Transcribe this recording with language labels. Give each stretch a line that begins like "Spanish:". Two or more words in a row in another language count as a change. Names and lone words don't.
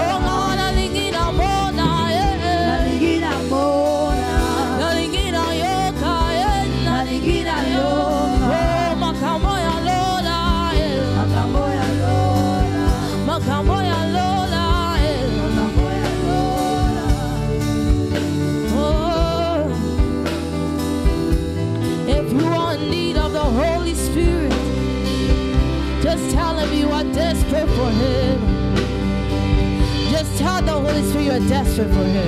Lingala: Oh, nalingina mona nalingina mona. Nalingina yoka nalingina yoka. Oh, makambo ya Lola makambo ya Lola. Makambo ya Lola makambo ya Lola.
English: Oh, if you are in need of the Holy Spirit, just tell him you are desperate for him. Just tell the Holy Spirit you are desperate for him.